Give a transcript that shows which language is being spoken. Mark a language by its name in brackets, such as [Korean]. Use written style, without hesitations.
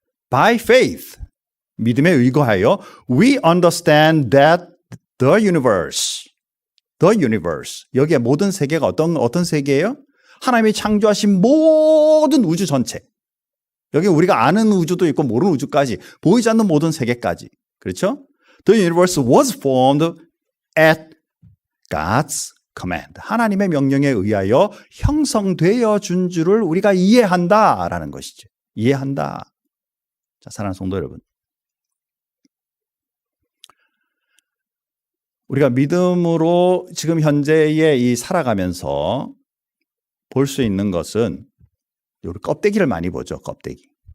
[English] By faith, [Korean] 믿음에 의거하여 [English] we understand that the universe, [Korean] 여기에 모든 세계가 어떤 세계예요? 하나님이 창조하신 모든 우주 전체. 여기 우리가 아는 우주도 있고 모르는 우주까지, 보이지 않는 모든 세계까지. 그렇죠? [English] The universe was formed at God's command. [Korean] 하나님의 명령에 의하여 형성되어 준 줄을 우리가 이해한다라는 것이죠. 이해한다. 자, 사랑하는 성도 여러분. 우리가 믿음으로 지금 현재에 이 살아가면서 볼 수 있는 것은 우리 껍데기를 많이 보죠. 껍데기.